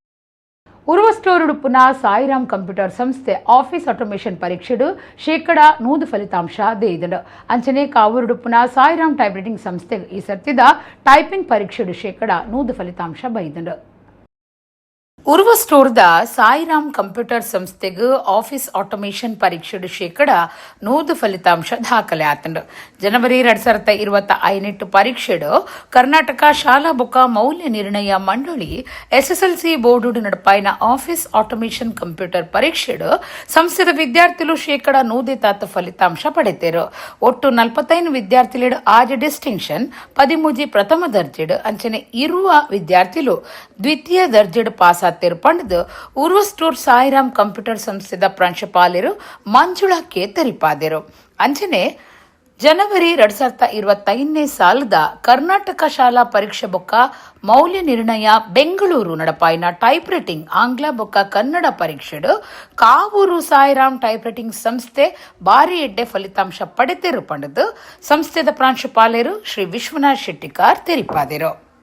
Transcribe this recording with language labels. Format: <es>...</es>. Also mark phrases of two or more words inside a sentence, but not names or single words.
<tcy>ಉರ್ವಸ್ಟೋರುಡುಪುನ ಸಾಯಿರಾಮ್ ಕಂಪ್ಯೂಟರ್ ಸಂಸ್ಥೆ</tcy> <en>office automation</en> <tcy>ಪರೀಕ್ಷೆಡು 100% ಫಲಿತಾಂಶ ದೇಯ್ದಡು. ಅಂಚನೆ ಕಾವೂರುಡುಪುನ ಸಾಯಿರಾಮ್ ಟೈಪ್ರೈಟಿಂಗ್ ಸಂಸ್ಥೆ ಈ ಸರ್ತಿದ ಟೈಪಿಂಗ್ ಪರೀಕ್ಷೆಡು 100% ಫಲಿತಾಂಶ ಬೈದಡು. ಉರ್ವ ಸ್ಟೋರ್ದ ಸಾಯಿರಾಮ್ ಕಂಪ್ಯೂಟರ್ ಸಂಸ್ಥೆಗೆ</tcy> <en>office automation</en> <tcy>ಪರೀಕ್ಷೆಡು 100% ಫಲಿತಾಂಶ ದಾಖಲೆ ಆತಂಡು. ಜನವರಿ 2025 ಪರೀಕ್ಷೆಡು ಕರ್ನಾಟಕ ಶಾಲಾ ಬೊಕ್ಕ ಮೌಲ್ಯ ನಿರ್ಣಯ ಮಂಡಳಿ SSLC ಬೋರ್ಡು ನಡಪಾಯಿನ</tcy> <en>office automation computer</en> <tcy>ಪರೀಕ್ಷೆಡು ಸಂಸ್ಥೆದ ವಿದ್ಯಾರ್ಥಿಗಳು 100% ಫಲಿತಾಂಶ ಪಡೆತೇರು. ಒಟ್ಟು 45 ವಿದ್ಯಾರ್ಥಿಗಳು ಆಜ್ ಡಿಸ್ಟಿಂಕ್ಷನ್ 13 ಪ್ರಥಮ ದರ್ಜೆಡು ಅಂಚನೆ ಇರುವ ವಿದ್ಯಾರ್ಥಿಗಳು ದ್ವಿತೀಯ ದರ್ಜೆಡು ಪಾಸ್ ಪಂಡದು ಉರ್ವಸ್ಟೋರ್ ಸಾಯಿರಾಮ್ ಕಂಪ್ಯೂಟರ್ ಸಂಸ್ಥೆದ ಪ್ರಾಂಶುಪಾಲರು ಮಂಜುಳಕ್ಕೆ ತೆರಿಪಾದರು. ಅಂಚನೆ ಜನವರಿ 2025 ಸಾಲದ ಕರ್ನಾಟಕ ಶಾಲಾ ಪರೀಕ್ಷೆ ಬೊಕ್ಕ ಮೌಲ್ಯ ನಿರ್ಣಯ ಬೆಂಗಳೂರು ನಡಪಾಯಿನ</tcy> <en>type writing</en> <tcy>ಆಂಗ್ಲ ಬೊಕ್ಕ ಕನ್ನಡ ಪರೀಕ್ಷೆಡು ಕಾವೂರು ಸಾಯಿರಾಮ್ ಟೈಪ್ ರೈಟಿಂಗ್ ಸಂಸ್ಥೆ ಬಾರಿ ಎಡ್ಡೆ ಫಲಿತಾಂಶ ಪಡೆದಿರು ಪಂಡದು ಸಂಸ್ಥೆದ ಪ್ರಾಂಶುಪಾಲರು ಶ್ರೀ ವಿಶ್ವನಾಥ್ ಶೆಟ್ಟಿಕಾರ್ ತೆರಿಪಾದರು.</tcy>